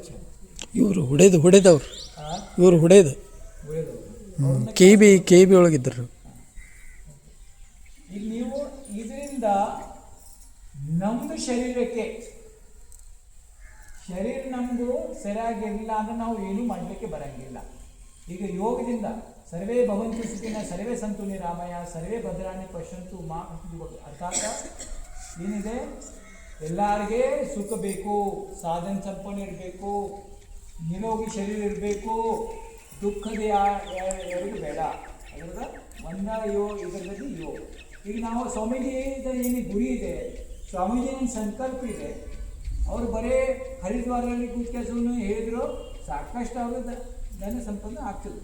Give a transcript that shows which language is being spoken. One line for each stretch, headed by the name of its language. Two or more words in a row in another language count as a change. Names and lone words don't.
Kannada: ಇವರು ಹೊಡೆದವ್ರು ಇವರು ಹೊಡೆದು ಕೆ ಬಿ ಒಳಗಿದ್ದರು. ಈಗ ನೀವು ಇದರಿಂದ ನಮ್ಮದು ಶರೀರ ನಮಗೂ ಸರಿಯಾಗಿರಲಿಲ್ಲ ಅಂದರೆ ನಾವು ಏನೂ ಮಾಡಲಿಕ್ಕೆ ಬರಂಗಿಲ್ಲ. ಈಗ ಯೋಗದಿಂದ
Sanskrit: ಸರ್ವೇ ಭವಂತು ಸುಖಿನ ಸರ್ವೇ ಸಂತು ನಿರಾಮಯ ಸರ್ವೇ ಭದ್ರಾಣಿ ಪಶ್ಯಂತು ಮಾ
Kannada: ಅರ್ಥಾತ್ ಏನಿದೆ, ಎಲ್ಲರಿಗೆ ಸುಖ ಬೇಕು, ಸಾಧನ ಸಂಪನ್ನ ಇರಬೇಕು, ನಿರೋಗಿ ಶರೀರ ಇರಬೇಕು, ದುಃಖದ ಎರಡು ಬೇಡ. ಅದರದ ಇದರಲ್ಲಿ ಈಗ ನಾವು ಸ್ವಾಮೀಜಿ ಏನು ಗುರಿ ಇದೆ, ಸ್ವಾಮೀಜಿ ಏನು ಸಂಕಲ್ಪ ಇದೆ, ಅವರು ಬರೀ ಹರಿದ್ವಾರದಲ್ಲಿ ಕೂತ್ಕೆಸನ್ನು ಹೇಳಿದ್ರು ಸಾಕಷ್ಟು ಅವರು ಧನ ಸಂಪನ್ನ ಆಗ್ತದೆ.